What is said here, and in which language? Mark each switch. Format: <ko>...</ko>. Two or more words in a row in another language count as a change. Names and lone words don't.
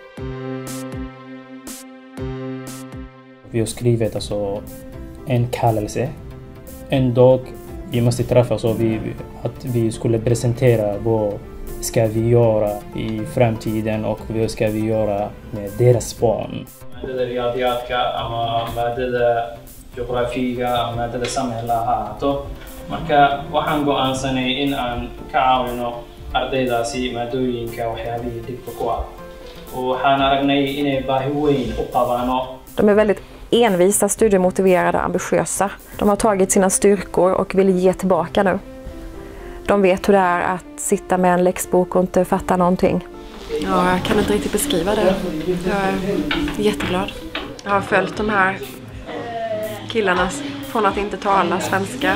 <sv>Vi har skrivit alltså en kallelse. En dag vi måste träffas och att vi skulle presentera vad ska vi göra i framtiden och vad ska vi göra med deras barn.</sv> <ar>مادة الرياضيات أما مادة جغرافية مادة</ar> <so>samhälle marka waxaan go'aansanay in aan ka caawino ardaydaasi maadooyinka waxyaabihii dhibka ku ah och waxaan aragnay inay baahi weyn u qabaano.</so> <sv>De är väldigt envisa, studiemotiverade, ambitiösa. De har tagit sina styrkor och vill ge tillbaka nu. De vet hur det är att sitta med en läxbok och inte fatta någonting. Ja, jag kan inte riktigt beskriva det. Jag är jätteglad. Jag har följt de här killarna från att inte tala svenska.</sv>